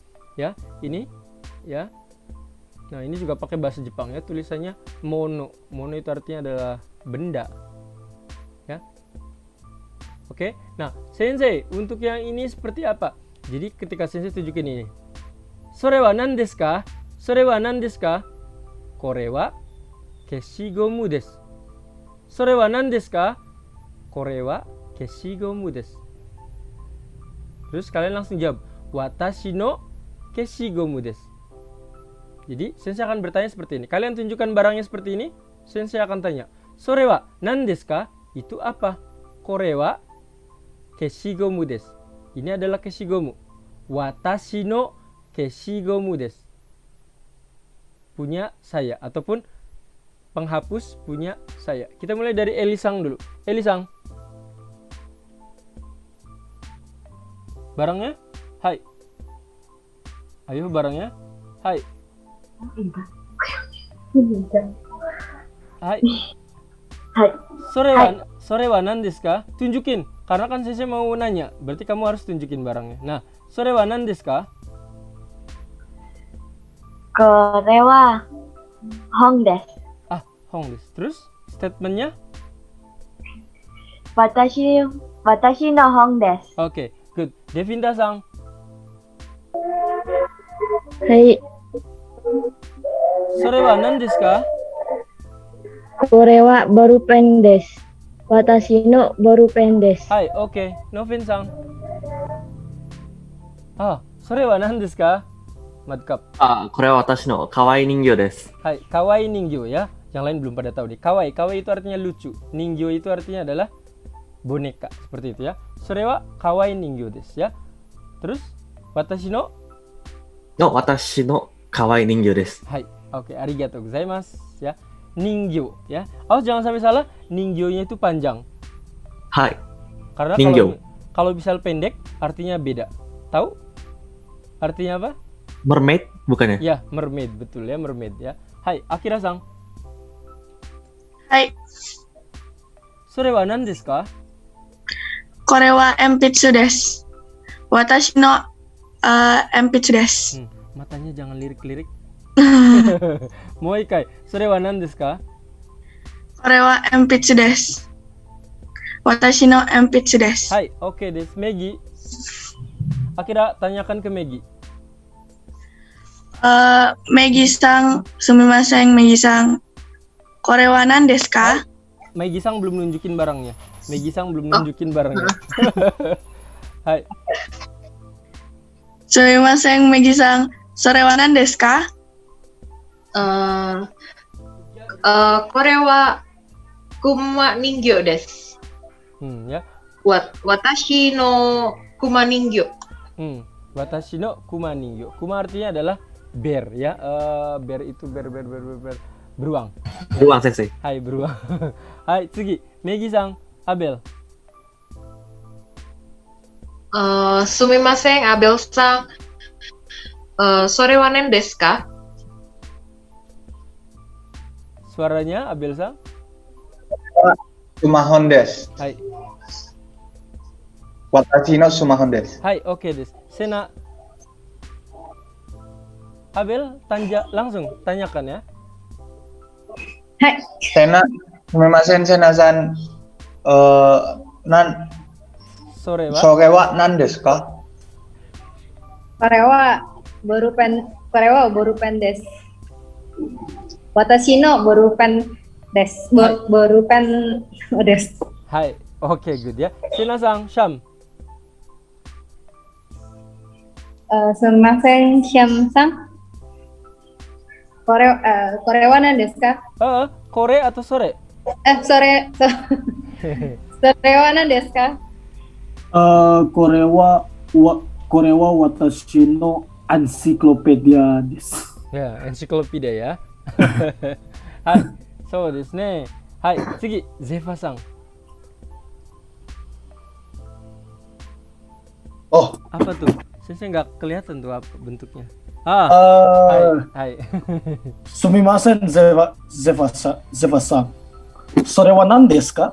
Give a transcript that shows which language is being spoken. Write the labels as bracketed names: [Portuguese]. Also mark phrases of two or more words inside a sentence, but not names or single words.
[Indonesian] Ya, ini ya. Nah, ini juga pakai bahasa Jepang ya, tulisannya mono. Mono itu artinya adalah benda. Ya. Oke. Nah, sensei untuk yang ini seperti apa? Jadi ketika sensei tunjukin ini. [Japanese] それは何ですか？それは何ですか? これは消しゴムです。それは何ですか? これは消しゴムです. [Indonesian] Terus kalian langsung jawab, [Japanese] 私の消しゴムです. [Indonesian] Jadi sensei akan bertanya seperti ini. Kalian tunjukkan barangnya seperti ini, sensei akan tanya, [Japanese] それは何ですか? [Indonesian] Itu apa? [Japanese] これは消しゴムです. [Indonesian] Ini adalah [Japanese] 消しゴム。私の消しゴムです. [Indonesian] Punya saya, ataupun penghapus punya saya. Kita mulai dari Elisang dulu. Elisang. Barangnya? Hai. Ayo barangnya. Hai. Hai. Hai. [Japanese] それは何ですか? [Indonesian] Tunjukin. Karena kan saya mau nanya. Berarti kamu harus tunjukin barangnya. [Japanese] Nah, それは何ですか? これは本です. Ah, 本です. [Indonesian] Terus statementnya? [Japanese] 私の本です. [Indonesian] Oke, good. Devinda-sang. Hai. [Japanese] それは何ですか? これはボールペンです. 私のボールペンです. Hai, oke. Novin-sang. Ah, それは何ですか? Madkap. これは私の可愛い人形です。 Hai, 可愛い人形 ya. [Indonesian] Yang lain belum pada tahu deh. Kawaii, kawaii itu artinya lucu. Ningyo itu artinya adalah boneka, seperti itu ya. [Japanese] それは可愛い人形です ya. Terus 私の? 私の可愛い人形です。 Hai, oke, ありがとうございます ya. Ningyo ya. [Indonesian] Oh, jangan sampai salah, ningyo-nya itu panjang. [Japanese] はい。 [Indonesian] Karena Ningyo. kalau misal pendek artinya beda. Tahu? Artinya apa? Mermaid bukannya? Ya, mermaid, betul ya, mermaid ya. Hai, Akira-sang. Hai. [Japanese] それは何ですか? これは鉛筆です. 私の鉛筆です. [Indonesian] Matanya jangan lirik-lirik. [Japanese] もう一回。それは何ですか? これは鉛筆です。私の鉛筆です. Hai, オッケーです. [Indonesian] Megi. Akira, tanyakan ke Megi. [Japanese] Megiさん、すみませんMegiさん. これは何ですか? [Indonesian] Megi-sang belum nunjukin barangnya. Megi-sang belum nunjukin barangnya. Hai. [Japanese] すみませんMegiさん. それは何ですか? これは熊人形です. Ya. 私の熊人形. 私の熊人形. [Indonesian] Kuma artinya adalah bear ya. Bear itu bear. Beruang. Beruang, sensei. Hai, beruang. Hai, tsugi. Megi-sang, Abel. [Japanese] すみません、Abelさん. それは何ですか? [Indonesian] Suaranya Abel-sang. [Japanese] スマホンです. Hai. 私のスマホンです. Hai, オッケーです. Sena. [Indonesian] Abel, langsung tanyakan ya. Hai. [Japanese] Sena, すみませんSenaさん. それは何ですか? これはボールペンです. 私のボールペンです. ボールペンです. [Indonesian] Hai, oke, good ya. Sena-sang, Syam. [Japanese] すみませんSyamさん. これは何ですか? [Indonesian] Kore atau sore? [Japanese] それは何ですか? Kore wa watashi no encyclopedia desu. [Indonesian] Ya, ensiklopedia ya. [Japanese] Hai, そうですね. Hai, tsugi, Zefa-sang. [Indonesian] Oh, apa tuh? Saya nggak kelihatan tuh apa bentuknya. Hai. [Japanese] すみませんZefaさん. それは何ですか?